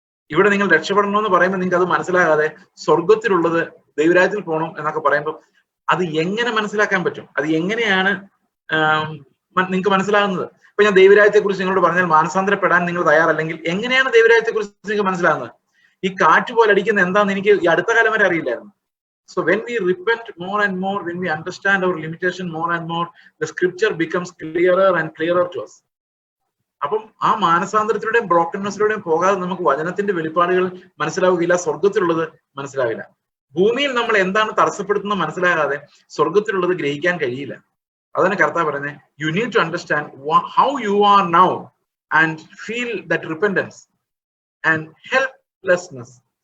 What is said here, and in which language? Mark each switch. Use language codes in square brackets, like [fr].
[ml] ഇവിടെ നിങ്ങൾ രക്ഷപ്പെടണമെന്ന് പറയുമ്പോൾ നിങ്ങൾക്ക് അത് മനസ്സിലാകാതെ സ്വർഗത്തിലുള്ളത്, ദൈവരാജ്യത്തിൽ പോകണം എന്നൊക്കെ പറയുമ്പോൾ അത് എങ്ങനെ മനസ്സിലാക്കാൻ പറ്റും? അത് എങ്ങനെയാണ് നിങ്ങൾക്ക് മനസ്സിലാകുന്നത്? ഇപ്പൊ ഞാൻ ദൈവരാജ്യത്തെ കുറിച്ച് നിങ്ങളോട് പറഞ്ഞാൽ മാനസാന്തരപ്പെടാൻ നിങ്ങൾ തയ്യാറല്ലെങ്കിൽ എങ്ങനെയാണ് ദൈവരാജ്യത്തെ കുറിച്ച് നിങ്ങൾക്ക് മനസ്സിലാകുന്നത്? ഈ കാറ്റ് പോലെ അടിക്കുന്ന എന്താന്ന് എനിക്ക് ഈ അടുത്ത കാലം വരെ അറിയില്ലായിരുന്നു. [en] So when we repent more and more, when we understand our limitation more and more, the scripture becomes clearer and clearer to us. [ml] അപ്പം ആ മാനസാന്തരത്തിലൂടെയും ബ്രോക്കൺനെസ്സിലൂടെയും പോകാതെ നമുക്ക് വചനത്തിന്റെ വെളിപ്പാടുകൾ മനസ്സിലാവുകയില്ല, സ്വർഗത്തിലുള്ളത് മനസ്സിലാവില്ല. ഭൂമിയിൽ നമ്മൾ എന്താണ് തടസ്സപ്പെടുത്തുന്നത് മനസ്സിലാകാതെ സ്വർഗത്തിലുള്ളത് ഗ്രഹിക്കാൻ കഴിയില്ല. അതാണ് കർത്താവ് പറയുന്നത്, [en] You need to understand how you are now and feel that repentance and helplessness.